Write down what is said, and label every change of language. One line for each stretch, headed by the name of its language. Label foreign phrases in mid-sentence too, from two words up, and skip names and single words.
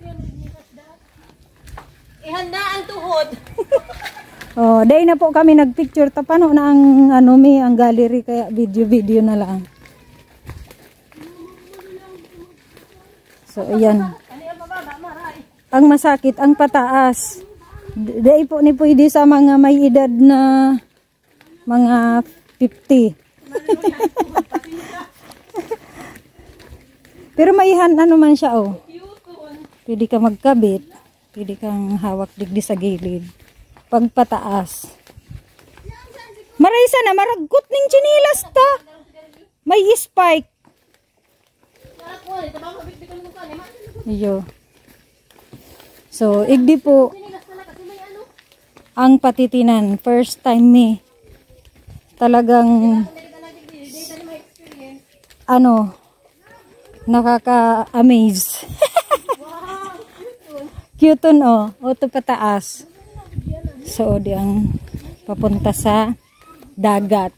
Filipino: Ihanda ang tuhod.
Bikol: Oh, day na po kami nagpicture. Tapano na ang ang gallery, kaya video na lang.
Filipino: So, ayan. Ang masakit, ang pataas.
Bikol: Day po ni pwede sa mga may edad na mga 50. Pero maihan man siya, oh.
Filipino: Pwede ka magkabit. Pwede kang hawak digdi sa gilid. Pagpataas.
Bikol: Maray sana maragot ning chinilas ta. May spike. Iyo. So, igdi po ang Patitinan.
English: First time me.
Filipino: Talagang nakaka-amaze.
Bikol: Cute no, auto pataas. So, di ang papunta sa dagat.